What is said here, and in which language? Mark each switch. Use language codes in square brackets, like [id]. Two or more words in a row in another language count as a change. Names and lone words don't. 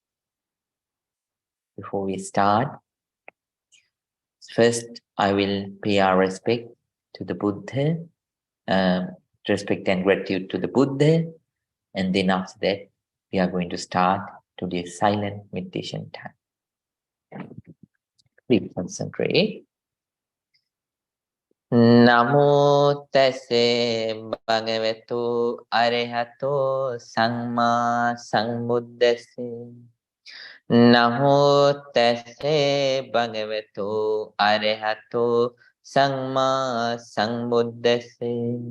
[en] Before we start, first I will pay our respect to the Buddha, respect and gratitude to the Buddha, and then after that, we are going to start today's silent meditation time. Please concentrate. [pi] Namo tase bhagavato arahato samma sambuddhase. Namo tase bhagavato arahato samma sambuddhase.